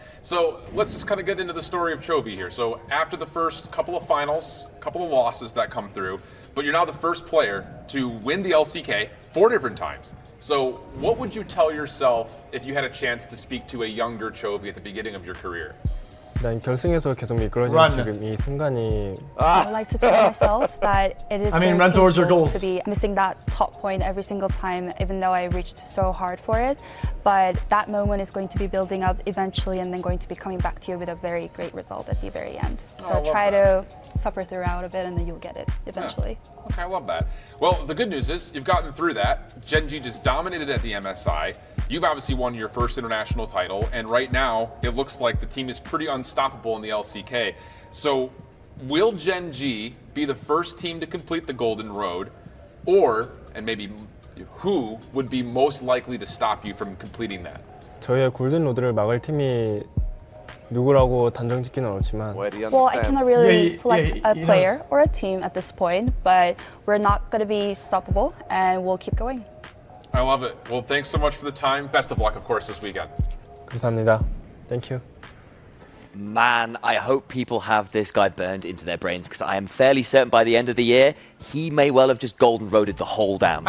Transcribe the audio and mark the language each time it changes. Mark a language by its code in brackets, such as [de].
[en] So let's just kind of get into the story of Chovy here. So after the first couple of finals, couple of losses that come through, but you're now the first player to win the LCK 4 different times. So what would you tell yourself if you had a chance to speak to a younger Chovy at the beginning of your career? [ko] 일단 결승에서 계속 미끄러진 지금 이 순간이 [en] I like to tell myself that it is run towards your goals. to be missing that top point every single time, even though I reached so hard for it. But that moment is going to be building up eventually and then going to be coming back to you with a very great result at the very end. So try to suffer throughout a bit and then you'll get it eventually. Yeah. Okay, I love that. Well, the good news is you've gotten through that. Gen G just dominated at the MSI. You've obviously won your first international title, and right now it looks like the team is pretty unstoppable in the LCK. So will Gen G be the first team to complete the Golden Road, or, and maybe who would be most likely to stop you from completing that? [ko] 저희의 골든 로드를 막을 팀이 누구라고 단정 짓기는 어렵지만 [en] Well, I cannot really select a player or a team at this point, but we're not going to be stoppable and we'll keep going. I love it. Well, thanks so much for the time. Best of luck, of course, this weekend. [ko] 감사합니다. [en] Thank you. Man, I hope people have this guy burned into their brains because I am fairly certain by the end of the year, he may well have just golden roaded the whole damn thing.